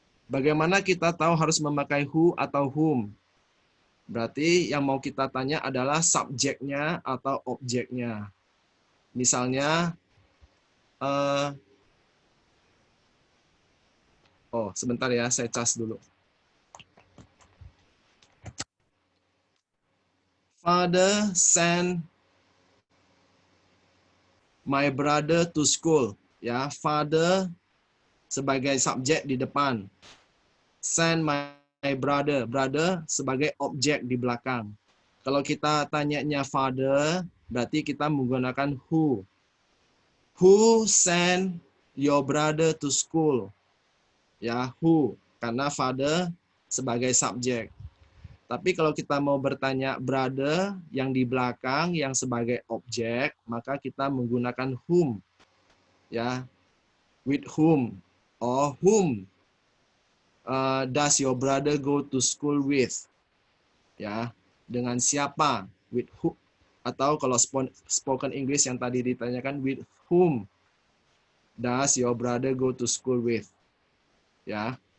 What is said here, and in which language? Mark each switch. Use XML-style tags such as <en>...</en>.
<id>Bagaimana kita tahu harus memakai who atau whom? Berarti yang mau kita tanya adalah subjeknya atau objeknya. Misalnya, sebentar ya, saya cas dulu.</id> <en>Father send my brother to school.</en> <id>Ya, father sebagai subjek di depan.</id> <en>Send my brother.</en> <id>Brother sebagai objek di belakang. Kalau kita tanyanya father, berarti kita menggunakan who.</id> <en>Who send your brother to school? Ya, who.</en> <id>Karena father sebagai subjek. Tapi kalau kita mau bertanya brother yang di belakang yang sebagai objek, maka kita menggunakan whom.</id> <en>Ya, with whom or whom does your brother go to school with? Ya,</en> <id>dengan siapa?</id> <en>With who?</en> <id>Atau kalau spoken English yang tadi ditanyakan,</id> <en>with whom does your brother go to school with? Ya.</en>